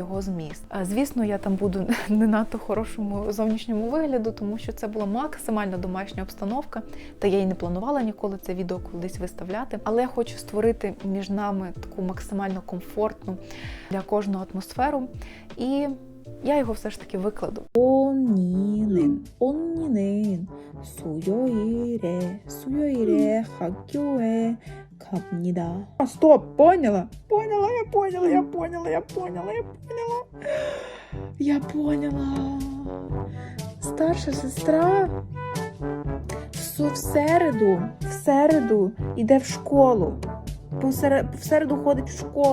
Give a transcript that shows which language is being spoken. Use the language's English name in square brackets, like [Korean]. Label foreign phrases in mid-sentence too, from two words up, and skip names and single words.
[Ukrainian] Звісно, я там буду не надто хорошому зовнішньому вигляду, тому що це була максимально домашня обстановка, та я й не планувала ніколи це відео кудись виставляти. Але я хочу створити між нами таку максимально комфортну для кожного атмосферу, і я його все ж таки викладу. [Korean] 언니는 수요일에 학교에 갑니다. [Russian] Стоп, поняла? Я поняла. [Ukrainian] Старша сестра в середу йде в школу. В середу ходить в школу.